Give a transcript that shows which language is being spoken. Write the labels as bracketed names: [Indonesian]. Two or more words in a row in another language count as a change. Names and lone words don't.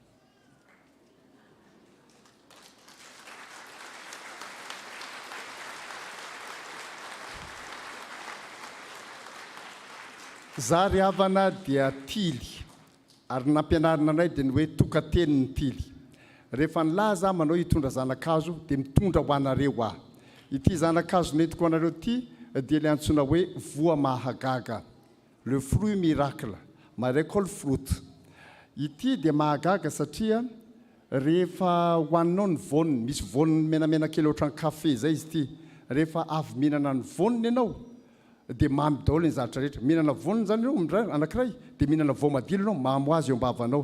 [Malagasy] Za ry havana dia tily ary nampianarina anay dia ny hoe tokateny ny tily. Rehefa nilaza manao hitondra zanakazo dia mitondra ho anareo aho. Ity zanakazo nentiko anareo ity dia ilay antsoina hoe voa mahagaga, [French] le fruit miracle, [English] miracle fruit. [Malagasy] Ity dia mahagaga satria rehefa hoaninao ny voniny, misy voniny menamena kely ohatran'ny kafe zay izy ity. Rehefa avy mihinana ny voniny ianao dia mamy daholo ny zavatra rehetra. Mihinana voniny zany ianao anankiray dia mihinana voamadilo ianao, mahamo azy eo am-bavanao.